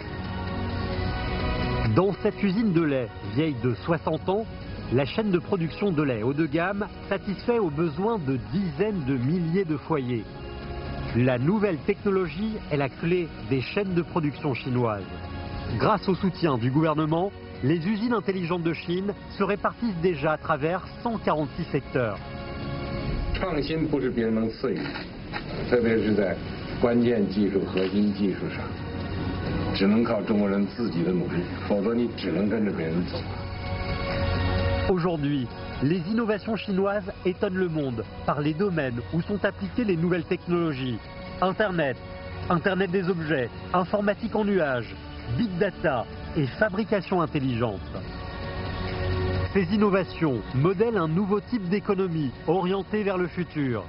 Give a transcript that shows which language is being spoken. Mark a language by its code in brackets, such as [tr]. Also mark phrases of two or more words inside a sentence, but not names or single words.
[fr] Dans cette usine de lait vieille de 60 ans, la chaîne de production de lait haut de gamme satisfait aux besoins de dizaines de milliers de foyers. La nouvelle technologie est la clé des chaînes de production chinoises. Grâce au soutien du gouvernement, les usines intelligentes de Chine se répartissent déjà à travers 146 secteurs. [zh] 创新不是别人能赐予，特别是在关键技术、核心技术上，只能靠中国人自己的努力，否则你只能跟着别人走。 [fr] Aujourd'hui, les innovations chinoises étonnent le monde par les domaines où sont appliquées les nouvelles technologies. Internet, Internet des objets, informatique en nuage, [en] big data [fr] et fabrication intelligente. Ces innovations modèlent un nouveau type d'économie orientée vers le futur.